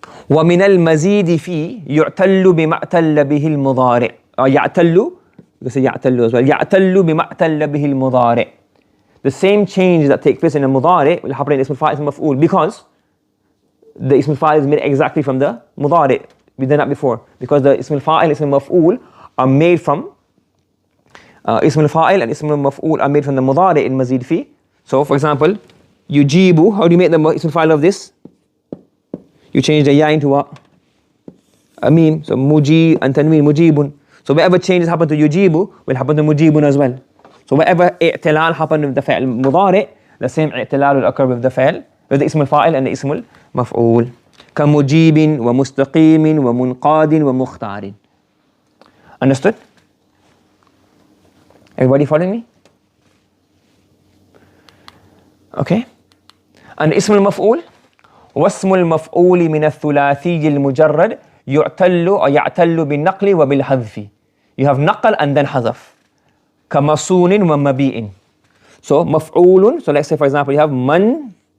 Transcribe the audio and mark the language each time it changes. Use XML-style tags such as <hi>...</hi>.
<ar>وَمِنَ الْمَزِيدِ فِي يُعْتَلُّ بِمَعْتَلَّ بِهِ الْمُضَارِعِ. يَعْتَلُّ,</ar> <en>you can say</en> <ar>يَعْتَلُّ as well. يَعْتَلُّ بِمَعْتَلَّ بِهِ الْمُضَارِعِ.</ar> <en>the same change that takes place in the mudari will happen in ism al-fa'il, ism al-maf'ul, because the ism al-fa'il is made exactly from the mudari. We did that before, because the ism al-fa'il, ism al-maf'ul are made from ism al-fa'il and ism al-maf'ul are made from the mudari in mazid fi. So for example, yujibu, how do you make the ism al-fa'il of this? You change the ya into what? A meme. So muji and tanween, mujibun. So whatever changes happen to yujibu will happen to mujibun as well. So whatever i'tilal happened with the fa'il mudari, the same i'tilal will occur with the fa'il, with the ism al-fa'il and the ism al-maf'ul.</en> <ar>كمجيب ومستقيم ومنقاد ومختار.</ar> <en>Understood? Everybody following me? Okay.</en> <ar>And اسم المفعول واسم المفعول من الثلاثي المجرد يعتل أو يعتل بالنقل وبالحذف.</ar> <en>You have نقل and then حذف.</en> <ar>كمصون ومبيء. So مفعول.</ar> <en>So let's say for example you have منصور.</en>